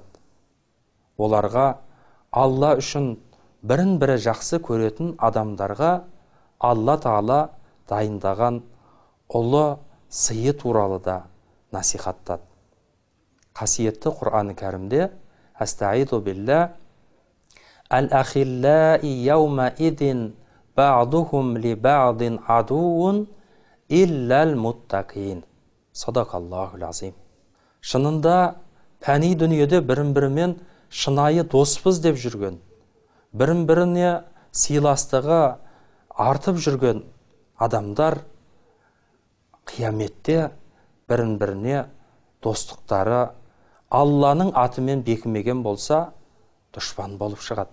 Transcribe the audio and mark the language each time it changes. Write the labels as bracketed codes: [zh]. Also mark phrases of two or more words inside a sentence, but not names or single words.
[kk] Оларға Алла үшін бірін-бірі жақсы көретін адамдарға Алла Тағала дайындаған ұлы сыйы туралы да насихаттады. Қасиетті Құран кәрімде: [ar] أستعيذ بالله الأخلاء يومئذ بعضهم لبعض عدو إلا المتقين. صدق الله العظيم. [kk] Шынында пәни дүниеде бірін-бірімен шынайы доспыз деп жүрген, бірін-біріне сыйластығы артып жүрген адамдар қияметте бірін-біріне достықтары Алланың атымен бекімеген болса, дұшпан болып шығады.